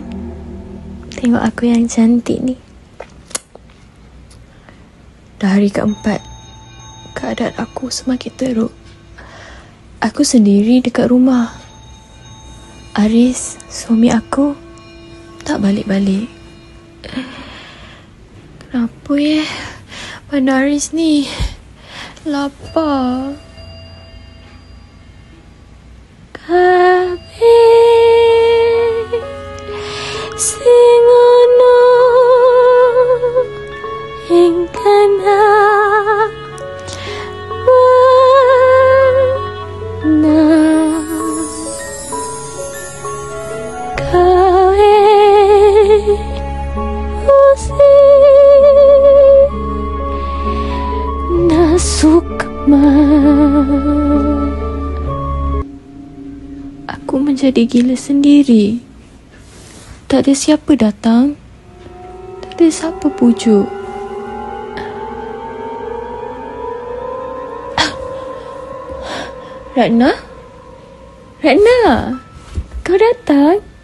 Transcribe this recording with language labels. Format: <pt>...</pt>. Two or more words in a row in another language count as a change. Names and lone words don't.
<ms>Tengok aku yang cantik ni. Dah hari keempat, keadaan aku semakin teruk. Aku sendiri dekat rumah. Aris, suami aku, tak balik-balik. Boy, Mana Haris ni? Lapar.</ms> <jv>Kabeh sing ana ing kana wana kae Sukma.</jv> <ms>Aku menjadi gila sendiri. Tak ada siapa datang. Tak ada siapa pujuk. Ratna? Ratna? Kau datang?</ms>